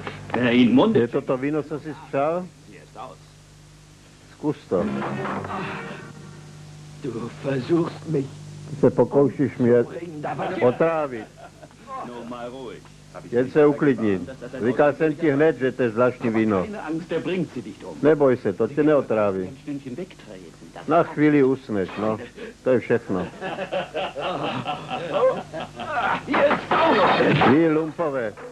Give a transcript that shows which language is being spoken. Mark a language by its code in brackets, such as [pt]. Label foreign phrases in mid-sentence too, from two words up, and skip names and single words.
[de] In Munde. [cs] Je to to víno, co jsi spřál? Zkus to. [de] Du versuchst mich. [cs] Ty se pokoušíš mě otrávit. Jen se uklidnit. Říkal jsem ti hned, že to je zvláštní víno. Neboj se, to tě neotráví. Na chvíli usneš, no. To je všechno. Vy lumpové.